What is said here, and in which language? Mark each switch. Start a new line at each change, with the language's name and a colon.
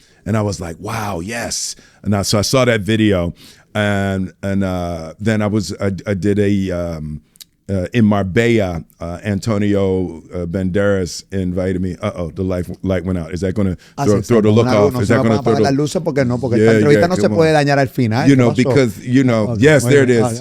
English: And I was like, wow, yes. And so I saw that video, and then I did a in Marbella, Antonio Banderas invited me. The light went out. Is that going to throw the look off? Is that going to throw
Spanish: las luces? Porque esta entrevista no se puede dañar al final.
English: You know, because, you know, okay, yes, there it is.